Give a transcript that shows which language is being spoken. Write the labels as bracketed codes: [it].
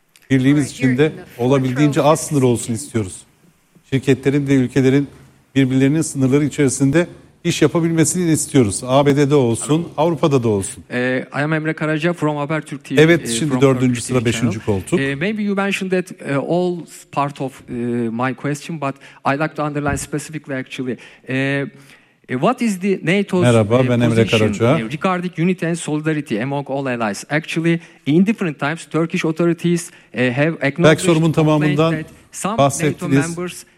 [tr] birliğimiz içinde olabildiğince az sınır olsun istiyoruz. Şirketlerin de ülkelerin birbirlerinin sınırları içerisinde iş yapabilmesini istiyoruz. ABD'de olsun, Avrupa'da da olsun. [en] I am Emre Karaca from Habertürk TV. [tr] Evet, şimdi dördüncü sıra, beşinci koltuk. [en] Maybe you mentioned that all part of my question, but I'd like to underline specifically actually. What is the NATO's position regarding unity and solidarity among all allies? Actually, in different times, Turkish authorities have acknowledged [tr] sorumun tamamından bahsettiniz.